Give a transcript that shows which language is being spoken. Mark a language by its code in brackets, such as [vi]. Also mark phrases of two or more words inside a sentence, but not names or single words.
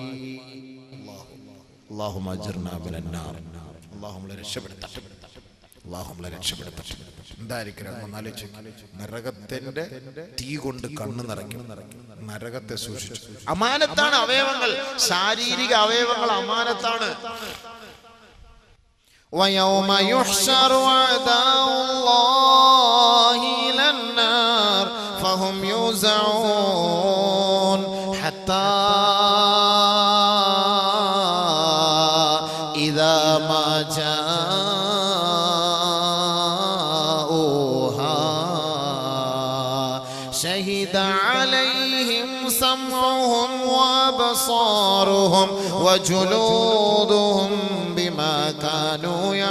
[ar] اللهم أجرنا من النار. [ml] അല്ലാഹു നമ്മളെ രക്ഷപ്പെടുത്തട്ടെ. അല്ലാഹു നമ്മളെ രക്ഷപ്പെടുത്തട്ടെ. എന്തായിരിക്കും നരകത്തിന്റെ തീ കൊണ്ട് കണ്ണ് നിറയ്ക്കും. നരകത്തെ സൂക്ഷിച്ചു. അമാനത്താണ് അവയവങ്ങൾ, ശാരീരിക അവയവങ്ങൾ അമാനത്താണ്. [ar] ويوم يحشر أعداء الله إلى النار فهم يوزعون حتى إذا ما جاءوها شهد عليهم سمعهم وأبصارهم وجلودهم بما كانوا